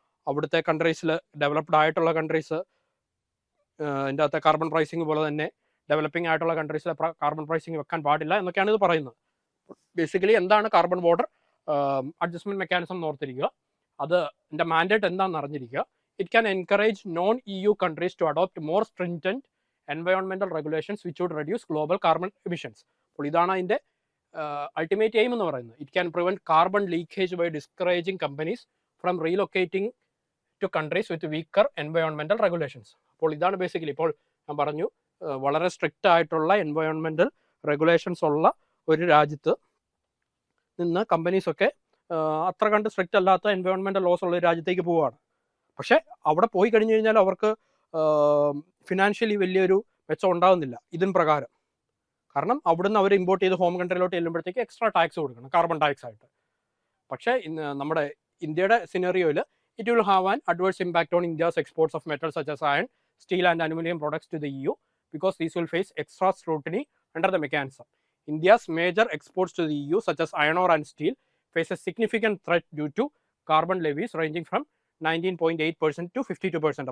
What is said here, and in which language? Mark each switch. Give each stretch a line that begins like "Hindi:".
Malayalam: അവിടുത്തെ കൺട്രീസിൽ, ഡെവലപ്ഡ് ആയിട്ടുള്ള കൺട്രീസ് ഇതിൻ്റെ അകത്തെ കാർബൺ പ്രൈസിങ് പോലെ തന്നെ ഡെവലപ്പിംഗ് ആയിട്ടുള്ള കൺട്രീസിലെ കാർബൺ പ്രൈസിങ് വെക്കാൻ പാടില്ല എന്നൊക്കെയാണ് ഇത് പറയുന്നത്. ബേസിക്കലി എന്താണ് കാർബൺ ബോർഡർ അഡ്ജസ്റ്റ്മെന്റ് മെക്കാനിസം എന്ന് ഓർത്തിരിക്കുക. അതിൻ്റെ മാൻഡേറ്റ് എന്താണെന്ന് അറിഞ്ഞിരിക്കുക.
English: It can encourage non EU countries to adopt more stringent environmental regulations which would reduce global carbon emissions.
Malayalam: അപ്പോൾ ഇതാണ് അതിൻ്റെ അൾട്ടിമേറ്റ് എയിം എന്ന് പറയുന്നത്.
English: It can prevent carbon leakage by discouraging companies from relocating to countries with weaker environmental regulations.
Malayalam: അപ്പോൾ ഇതാണ് basically, ഇപ്പോൾ ഞാൻ പറഞ്ഞു വളരെ സ്ട്രിക്റ്റ് ആയിട്ടുള്ള എൻവയോൺമെൻറ്റൽ റെഗുലേഷൻസ് ഉള്ള ഒരു രാജ്യത്ത് നിന്ന് കമ്പനീസൊക്കെ അത്ര കണ്ട് സ്ട്രിക്റ്റ് അല്ലാത്ത എൻവയോൺമെൻറ്റൽ ലോസ് ഉള്ള ഒരു രാജ്യത്തേക്ക് പോവുകയാണ്. പക്ഷേ അവിടെ പോയി കഴിഞ്ഞു കഴിഞ്ഞാൽ അവർക്ക് ഫിനാൻഷ്യലി വലിയൊരു മെച്ചം ഉണ്ടാകുന്നില്ല ഇതിന് പ്രകാരം. കാരണം അവിടുന്ന് അവർ ഇമ്പോർട്ട് ചെയ്ത് ഹോം കൺട്രിയിലോട്ട് ചെല്ലുമ്പോഴത്തേക്ക് എക്സ്ട്രാ ടാക്സ് കൊടുക്കണം, കാർബൺ ടാക്സ് ആയിട്ട്. പക്ഷേ നമ്മുടെ ഇന്ത്യയുടെ സിനറിയോയിൽ
English: it will have an adverse impact on India's exports of metals such as iron, steel and aluminium products to the EU because these will face extra scrutiny under the mechanism. India's major exports to the EU such as iron ore and steel face a significant threat due to carbon levies ranging from 19.8% to 52%.